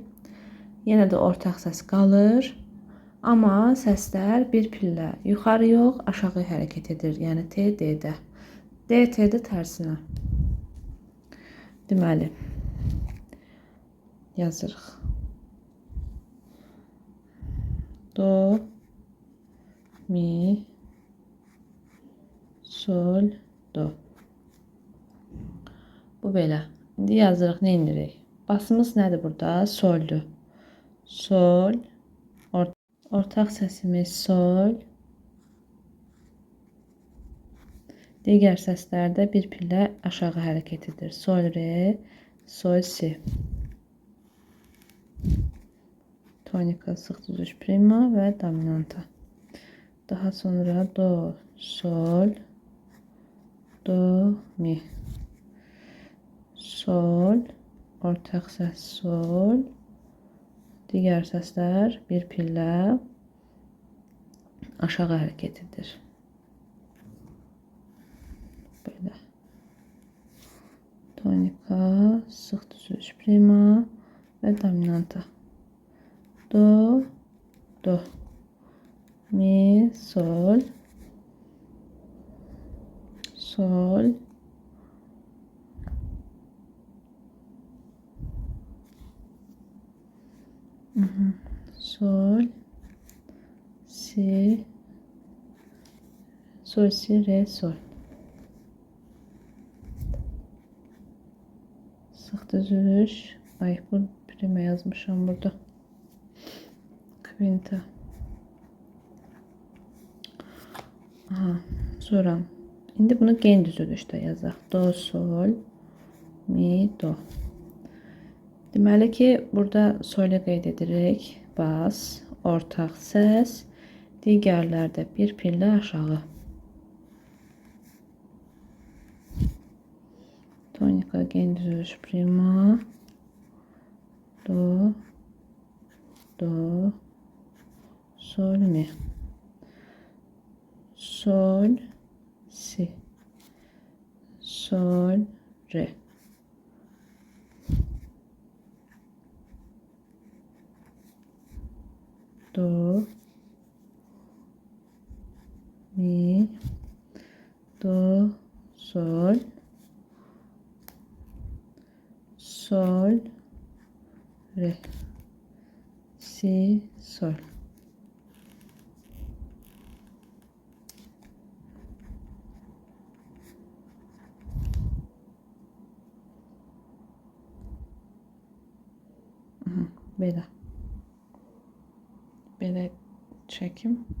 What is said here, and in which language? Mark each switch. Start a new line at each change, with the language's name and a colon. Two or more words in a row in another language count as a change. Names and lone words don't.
Azerbaijani: Yenə də ortaq səs qalır. Amma səslər bir pillə yuxarı yox, aşağı hərəkət edir. Yəni T, D-də. D, T-də tərsinə. Deməli, yazırıq. Do, mi, sol, do. Bu belə. İndi yazırıq, nə indirik? Basımız nədir burada? Soldur. Sol, ortaq səsimiz sol. Digər səslərdə bir pillə aşağı hərəkət edir. Sol, re, sol, si. Tonika, sıx düzüş, prima və dominanta. Daha sonra do, sol, do, mi. Sol, ortaq səs sol. Digər səslər bir pillə aşağı hərəkət edir. Böyle. Tonika, sıx düzüş, prima və dominanta. Do, do, mi, sol, sol, sol, si, sol, si, re, sol. Sıx düzülüş. Ay, bu prima yazmışam burada. Quinta. Aha, sonra. İndi bunu gen düzülüşdə yazaq. Do, sol, mi, do. Deməli ki, burada solə qeyd edirik. Bas, ortaq səs, digərlərdə bir pillə aşağı. Tonika, gen düzülüş, prima, do, do, sol, mi. Sol, si. Sol, re. Do, mi, do, sol, sol, re, si, sol. Belə. Belə çəkim.